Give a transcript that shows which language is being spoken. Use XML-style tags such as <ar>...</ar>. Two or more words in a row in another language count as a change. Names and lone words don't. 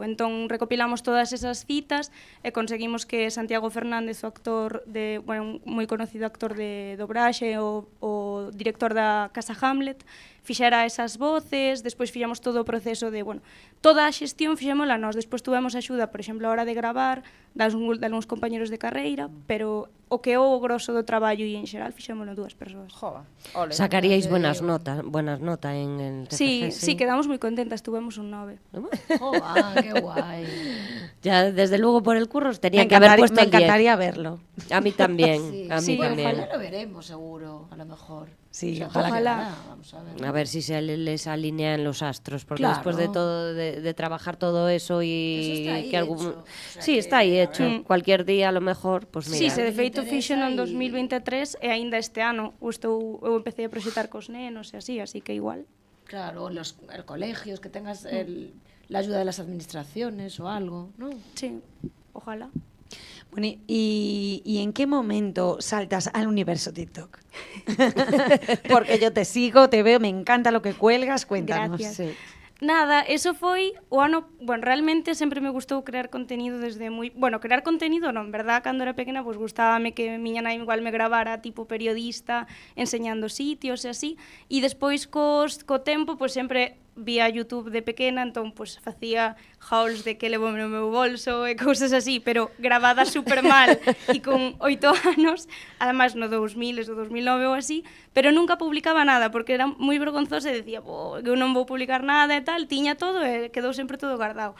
<gl>Entón, recopilamos todas esas citas e conseguimos que Santiago Fernández, o actor un moi conocido actor de dobraxe, o director da Casa Hamlet, fixera esas voces, despois fixemos todo o proceso de, toda a xestión fixémola nós, despois tuvemos axuda, por exemplo, a hora de gravar, dalgúns compañeros de carreira, pero o que é o grosso do traballo e en xeral fixémolo dúas persoas.</gl> <es>Jova, ole. Sacaríais buenas notas en TFG,</es> <gl>Sí, quedamos moi contentas, tuvemos un 9.</gl> <es>Qué guay. Ya, desde luego por el curro os tenían que haber puesto me el 10. encantaría verlo. A mí también, Sí, a mí sí, también. Ojalá lo veremos, seguro, a lo mejor. Sí, O sea, ojalá. llegará, vamos a ver. A ver si se les alinean los astros, porque Claro. después de todo, de trabajar todo eso y Eso está ahí que algún... hecho, o sea sí, que, está ahí a hecho. ver. Cualquier día a lo mejor, pues mira. Sí,</es> <gl>se de feito interesa fixen en e- 2023 e aínda este ano eu empecé a proxectar cos nenos e así que igual.</gl> <es>Claro, los colegios, que tengas la ayuda de las administraciones o algo, ¿no? Sí, ojalá. Bueno, ¿y en qué momento saltas al universo TikTok? Porque yo te sigo, te veo, me encanta lo que cuelgas, cuéntanos. Gracias. Sí.</es> <gl>Nada, eso foi o ano, realmente sempre me gustou crear contenido desde moi, crear contenido non, en verdad, cando era pequena, pois gustábame que miña nai igual me gravara tipo periodista, enseñando sitios e así, e despois co tempo, pois sempre vía YouTube de pequena, entón pois facía hauls de que levo no meu bolso e cousas así, pero gravadas super mal e con 8 anos, además no 2000, do 2009 ou así, pero nunca publicaba nada porque era moi vergonzosa e decía, que eu non vou publicar nada e tal, tiña todo e quedou sempre todo guardado.</gl>